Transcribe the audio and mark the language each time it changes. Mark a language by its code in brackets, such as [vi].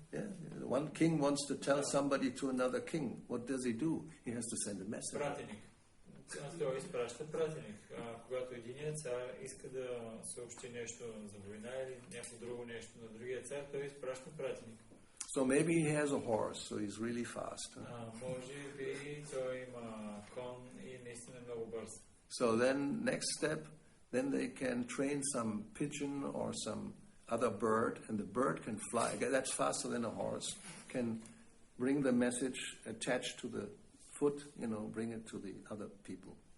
[en] Yeah, one king wants to tell somebody to another king. What does he do? He has to send a message. [bg] Пратеник. Той изпраща пратеник. Когато единият цар иска да съобщи нещо за война или някакво друго нещо на другия цар, той изпраща пратеник. [en] So maybe he has a horse, so he's really fast. [bg] Може би той има кон и наистина е много бърз. [en] So then, next step, then they can train some pigeon or some other bird, and the bird can fly. That's faster than a horse. Can bring the message attached to the foot, bring it to the other people.